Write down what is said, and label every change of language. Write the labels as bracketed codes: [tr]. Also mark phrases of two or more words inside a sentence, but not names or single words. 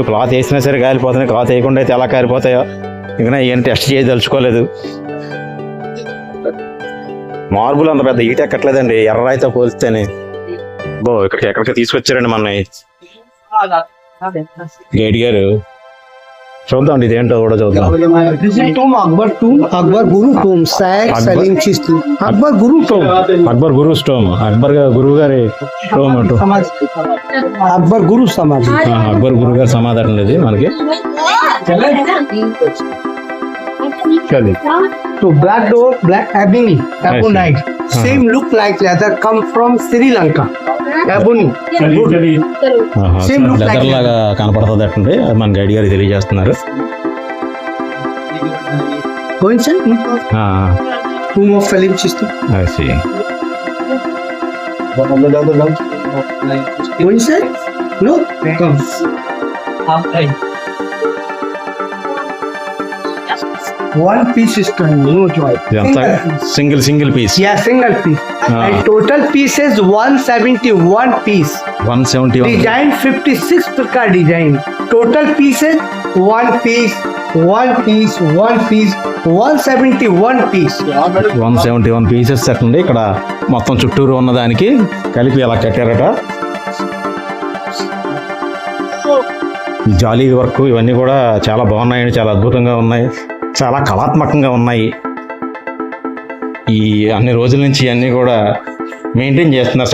[te] క్లాత్ వేసినా సరే కాలిపోతున్నాయి, క్లాత్ వేయకుండా అయితే ఎలా కాలిపోతాయో ఇంకా ఇవన్నీ టెస్ట్ చేసి తలుచుకోలేదు. మార్బుల్ అంత పెద్ద ఈట ఎక్కట్లేదండి ఎర్రరాయితో పోలిస్తేనే. ఇక్కడికి ఎక్కడికి తీసుకొచ్చారండి మన గైడ్ గారు. చూద్దాం ఇదేంటో కూడా చూద్దాం. [en] Akbar Guru Tomb, Syed Salim Chishti. Akbar Guru Tomb. [te] అక్బర్ గురు స్టోమ్. అక్బర్ గురువు గారి టోమ్. [en] Akbar Guru Samadhi. [te] అక్బర్ గురువు గారి సమాధానం లేదు మనకి. [en] So black door, black ebony, ebonite. Same look like leather, come from Sri Lanka. Ebony. Same look like [te] లెదర్ లాగా కనపడుతుంది అట్టండి. అది మన గైడ్ గారు తెలియజేస్తున్నారు. [en] Go inside. Tomb of Salim Chishti. Go inside. No. Come. One piece is coming, no joy. single piece. Yeah, single piece. And total pieces 171 piece. 171. Design 56 praka design. Total pieces 1 piece, 171 piece. [te] 171 పీసెస్ అండి. ఇక్కడ మొత్తం చుట్టూరు ఉన్నదానికి కలిపి అలా కట్టారట. ఈ జాలీ వర్క్ ఇవన్నీ కూడా చాలా బాగున్నాయండి, చాలా అద్భుతంగా ఉన్నాయి, చాలా కళాత్మకంగా ఉన్నాయి. ఈ అన్ని రోజుల నుంచి ఇవన్నీ కూడా మెయింటైన్ చేస్తున్నారు.